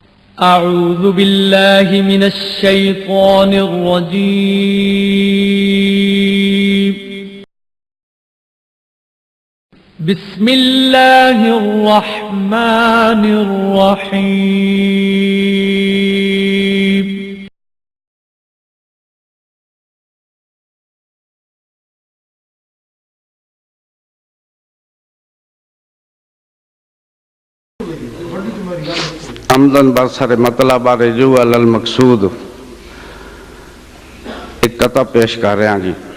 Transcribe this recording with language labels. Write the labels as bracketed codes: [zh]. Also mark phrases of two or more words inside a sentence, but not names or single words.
[ar] أعوذ بالله من الشيطان الرجيم بسم الله الرحمن الرحيم [ur] آمدم برسر مطلب رجوع المقصود ایک کتھا پیش کر رہا جی.